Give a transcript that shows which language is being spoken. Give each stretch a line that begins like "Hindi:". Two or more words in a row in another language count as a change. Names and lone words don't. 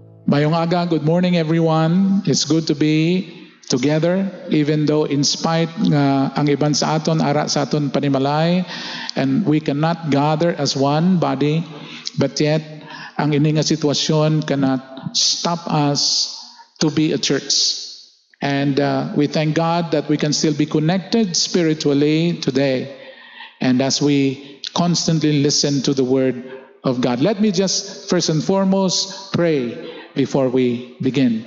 Hiligaynon: Mayong aga,
English: good morning everyone. It's good to be together even though in spite
Hiligaynon: nga ang iban sa aton ara sa aton panimalay
English: and we cannot gather as one body, but yet
Hiligaynon: ang ini nga sitwasyon
English: cannot stop us to be a church. And we thank God that we can still be connected spiritually today, and as we constantly listen to the word of God. Let me just first and foremost pray before we begin.